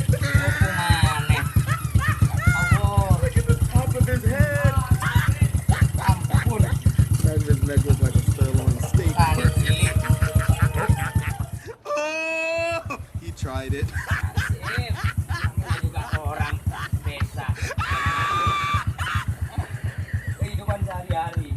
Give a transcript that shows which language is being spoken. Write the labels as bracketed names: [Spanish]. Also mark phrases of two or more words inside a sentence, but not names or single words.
[Javanese] Opo maneh. Awor. [English] Top of his head. [Javanese] Ampun. [English] That his neck was like a sirloin steak. [Javanese] Kali cilik. [English] Oh, he tried it. [Indonesian] Asik. Namanya juga orang desa. Kehidupan sehari-hari ini.